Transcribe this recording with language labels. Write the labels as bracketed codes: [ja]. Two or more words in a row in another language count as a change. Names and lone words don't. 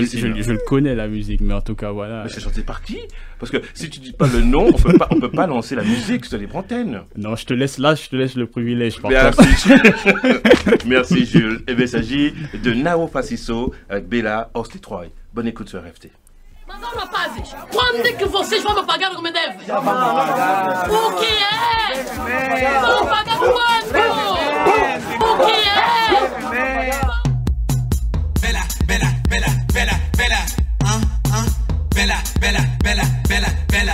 [fr] je le connais, la musique, mais en tout cas, voilà. Mais c'est chanté par qui? Parce que si tu dis pas le nom, on peut pas lancer la musique sur les antennes. Non, je te laisse le privilège. Merci. Merci, Jules. Il s'agit de Nao Faciso avec Bella, Os d'étoiles. Bonne écoute sur RFT. [pt] Mas, rapazes, quando é que vocês vão me pagar o que me devem? Já vamos pagar. O que é? Vão pagar quanto? O que é? Bella, bella, bella, bella, bella. Bella, bella, bella, bella, bella.